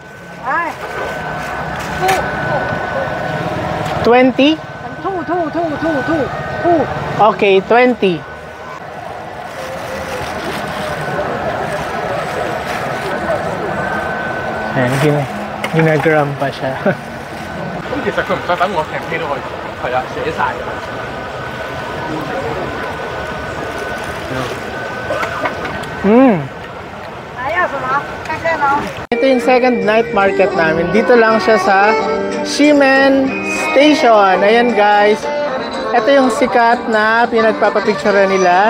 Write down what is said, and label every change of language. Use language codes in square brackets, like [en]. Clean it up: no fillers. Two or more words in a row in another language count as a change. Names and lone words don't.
[tl] 20? Okay, 20. Ayan, ginagram pa siya. [yue] 其實佢唔使等我平飛到去，係啊，寫晒㗎。 [tl] Ito yung [en] second night market [tl] namin. Dito lang siya sa Ximen Station. Ayan guys. Ito yung sikat na pinagpapapicture nila.